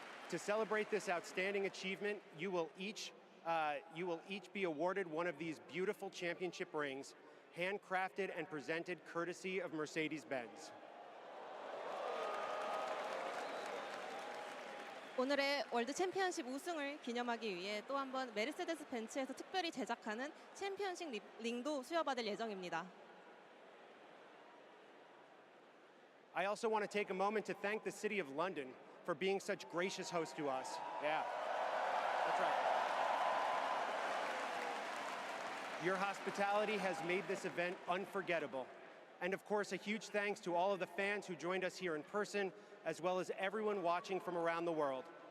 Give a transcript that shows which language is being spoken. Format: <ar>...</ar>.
<en>To celebrate this outstanding achievement, you will each be awarded one of these beautiful championship rings, handcrafted and presented courtesy of Mercedes-Benz.</en> <ko>오늘의 월드 챔피언십 우승을 기념하기 위해 또 한 번 메르세데스 벤츠에서 특별히 제작하는 챔피언십 링도 수여받을 예정입니다.</ko> <en>I also want to take a moment to thank the City of London for being such gracious hosts to us. Yeah, that's right. Your hospitality has made this event unforgettable. And of course, a huge thanks to all of the fans who joined us here in person, as well as everyone watching from around the world.</en>